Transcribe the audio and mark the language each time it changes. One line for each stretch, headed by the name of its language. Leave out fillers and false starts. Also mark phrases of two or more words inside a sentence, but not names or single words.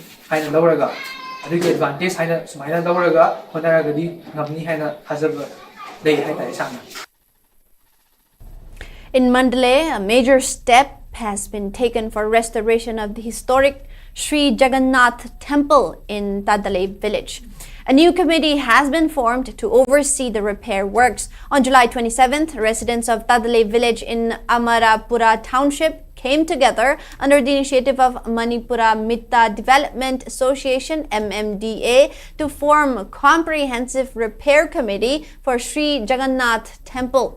Manipuri: advantage haina sumaina dauraga honaragadi ngamni haina hazaba ꯂꯩ ꯍꯥꯏꯇꯥꯔꯦ ꯁꯥꯡꯅ
English: In Mandalay, a major step has been taken for restoration of the historic Sri Jagannath Temple in Tadalay village. A new committee has been formed to oversee the repair works. On July 27th, residents of Tadalay village in Amarapura township came together under the initiative of Manipura Mitta Development Association (MMDA) to form a comprehensive repair committee for Sri Jagannath Temple.